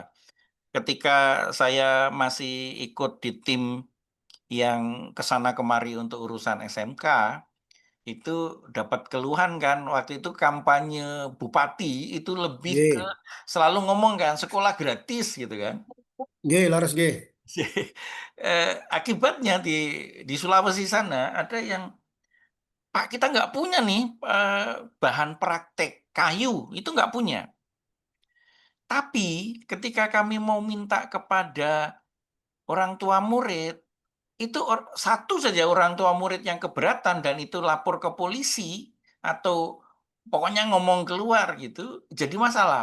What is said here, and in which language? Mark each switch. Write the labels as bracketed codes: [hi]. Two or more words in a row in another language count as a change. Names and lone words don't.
[id] Ketika saya masih ikut di tim yang kesana kemari untuk urusan SMK, itu dapat keluhan kan, waktu itu kampanye bupati itu lebih ke Nggih, selalu ngomong kan, sekolah gratis gitu kan. [jv] nggih, laras nggih. [id] Akibatnya di Sulawesi sana ada yang, Pak kita nggak punya nih bahan praktek kayu, itu nggak punya. Tapi ketika kami mau minta kepada orang tua murid, itu satu saja orang tua murid yang keberatan dan itu lapor ke polisi atau pokoknya ngomong keluar gitu, jadi masalah.